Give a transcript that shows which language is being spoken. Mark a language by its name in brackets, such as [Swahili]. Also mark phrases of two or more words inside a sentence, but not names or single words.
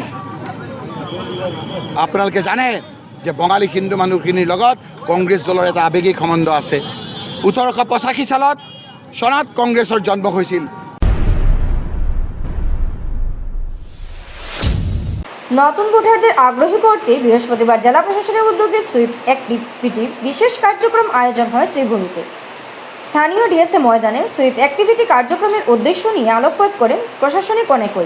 [Assamese] আপোনালোকে জানে যে বঙালী হিন্দু মানুহখিনিৰ লগত কংগ্ৰেছ দলৰ এটা আৱেগিক সম্বন্ধ আছে। 1885 চনত কংগ্ৰেছৰ জন্ম হৈছিল। [Bangla] নতুন ভোটারদের আগ্রহী করতে বৃহস্পতিবার জেলা প্রশাসনের উদ্যোগে সুইপ অ্যাক্টিভিটি বিশেষ কার্যক্রম আয়োজন হয় শ্রীভূমিতে। স্থানীয় ডিএসএ ময়দানে সুইপ অ্যাক্টিভিটি কার্যক্রমের উদ্দেশ্য নিয়ে আলোকপাত করেন প্রশাসনিক অনেকেই।